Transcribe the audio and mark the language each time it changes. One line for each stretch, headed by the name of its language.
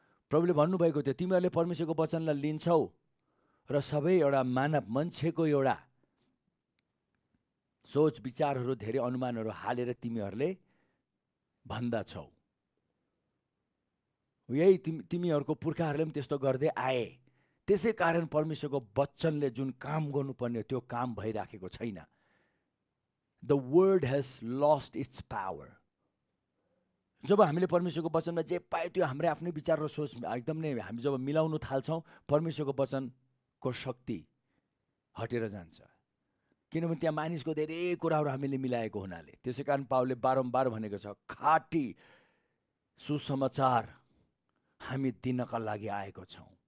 Nepali: प्रभुले भन्नुभएको थियो, तिमीहरूले परमेश्वरको वचनलाई लिन्छौ र सबै एउटा मानव मान्छेको एउटा सोच विचारहरू, धेरै अनुमानहरू हालेर तिमीहरूले भन्दछौ। यही तिमीहरूको पुर्खाहरूले पनि त्यस्तो गर्दै आए। त्यसै कारण परमेश्वरको वचनले जुन काम गर्नुपर्ने त्यो काम भइराखेको छैन।
English: The word has lost its power.
Nepali: जब हामीले परमेश्वरको वचनमा जे पायो त्यो हाम्रै आफ्नै विचार र सोच एकदम नै हामी जब मिलाउनु थाल्छौँ, परमेश्वरको वचनको शक्ति हटेर जान्छ। किनभने त्यहाँ मानिसको धेरै कुराहरू हामीले मिलाएको हुनाले। त्यसै कारण पावलले बारम्बार भनेको छ, खाँटी सुसमाचार हामी दिनका लागि आएको छौँ।